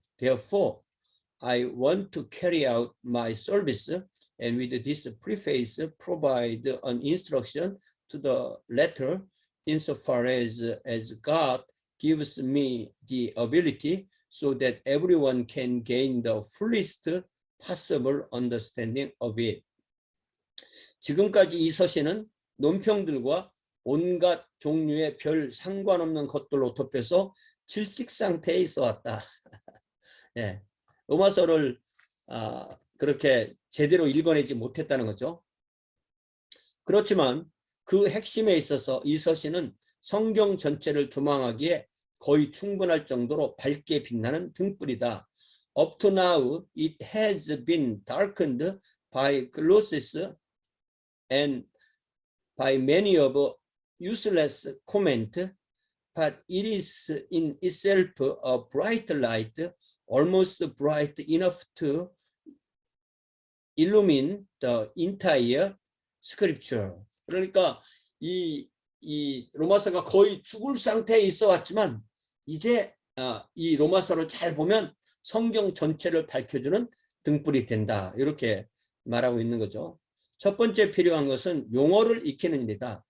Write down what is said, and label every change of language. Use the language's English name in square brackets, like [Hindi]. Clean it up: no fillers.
[English] Therefore, I want to carry out my service and with this preface provide an instruction to the letter insofar as God gives me the ability so that everyone can gain the fullest possible understanding of it. [Korean] 지금까지 이 서신은 논평들과 온갖 종류의 별 상관없는 것들로 덮여서 질식 상태에 있어 왔다. 예, 로마서를 그렇게 제대로 읽어내지 못했다는 거죠. 그렇지만 그 핵심에 있어서 이 서신은 성경 전체를 조망하기에 거의 충분할 정도로 밝게 빛나는 등불이다. [English] Up to now, it has been darkened by glosses and by many of useless comment, but it is in itself a bright light, almost bright enough to illumine the entire scripture. [Korean] 그러니까 이 로마서가 거의 죽을 상태에 있어 왔지만 이제 이 로마서를 잘 보면 성경 전체를 밝혀주는 등불이 된다. 이렇게 말하고 있는 거죠. 첫 번째 필요한 것은 용어를 익히는 일이다.